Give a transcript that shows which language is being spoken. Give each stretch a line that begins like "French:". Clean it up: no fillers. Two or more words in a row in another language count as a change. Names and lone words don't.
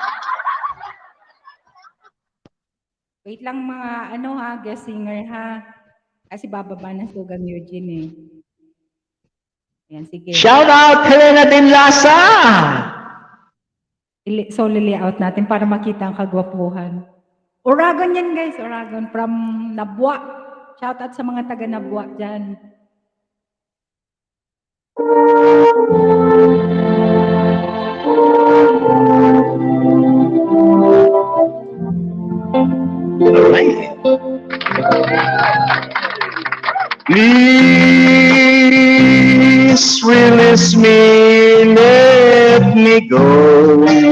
Filipino: Wait lang mga
English: guest singer
Filipino: ha. Kasi bababa na Tugang Eugene eh. Ayan, sige.
English: Shout out Helena Dinlasa!
Filipino: So, lili-out natin para makita ang kagwapuhan. Oragon yan guys, Oragon from Nabwa.
English: Shout out
Filipino: sa mga taga Nabwa dyan.
English: Alright. Please release me, let me go.